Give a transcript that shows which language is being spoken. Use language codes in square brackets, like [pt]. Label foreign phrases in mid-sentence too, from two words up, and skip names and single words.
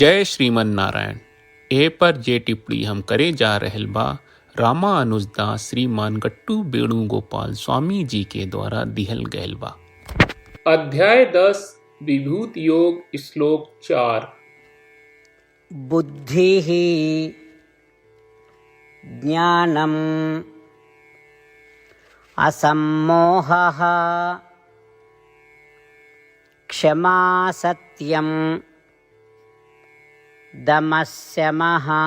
[sa] जय श्रीमन नारायण। [bho] ए पर जे टिप्पणी हम करे जा रहल बा रामानुजदास श्रीमान गट्टू वेणुगोपाल स्वामी जी के द्वारा दिहल गयल बा। अध्याय 10 विभूत योग श्लोक 4। [sa] बुद्धिः ज्ञानम् असम्मोहः क्षमा सत्यम् दमः शमः